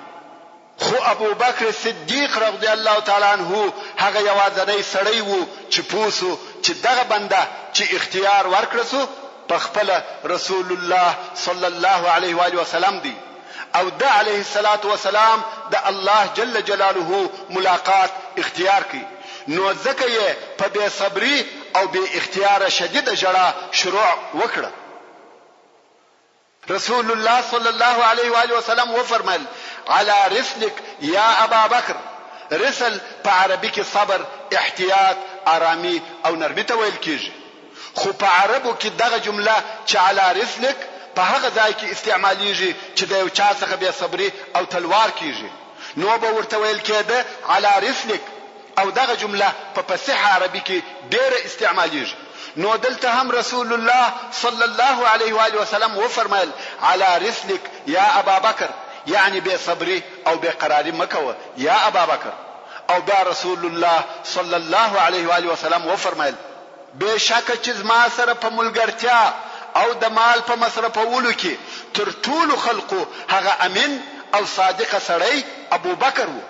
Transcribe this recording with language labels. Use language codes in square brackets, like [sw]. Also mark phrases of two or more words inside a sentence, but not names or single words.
[ps] خو ابو بکر صدیق [ar] رضی الله تعالی عنہ [ps] هغه یوازینی سړی وو چې پوسو چې دغه بنده چې اختیار ورکړسو په خپل رسول الله [ar] صلی الله علیه و آله وسلم [ps] دی او د [ar] علیه الصلاۃ والسلام [ps] د الله [ar] جل جلاله [ps] ملاقات اختیار کی. نو ځکه یې په بے صبری او بے اختیار شدید جړه شروع وکړه. رسول الله [ar] صلی الله علیه و آله وسلم [ps] و فرمایل [ar] على رسلك يا ابا بکر. [ps] رسل په عربي کې صبر، احتیاط، آرامي او نرمي ته ویل کیږي. خو په عربو کې دغه جمله چې [ar] على رسلك [ps] په هغه ځای کې استعماليږي چې د یو چا څخه بے صبري او تلوار کیږي، نو به ورته ویل کېده [ar] على رسلك. [ps] او دغه جمله په فصیح عربي کې ډېر استعماليږي. نو دلته هم رسول الله [ar] صلی الله علیه و آله وسلم [ps] و فرمایل [ar] على رسلك يا ابا بکر، [ps] یعنی بے صبری او بے قراری مکوه [ar] یا ابا بکر. [ps] او بیا رسول الله [ar] صلی الله علیه و آله وسلم [ps] و فرمایل بشک چې ما سره په ملګرتیا او د مال په مصرفولو کې تر ټولو خلقو هغه امین او صادق سړی ابو بکر وو.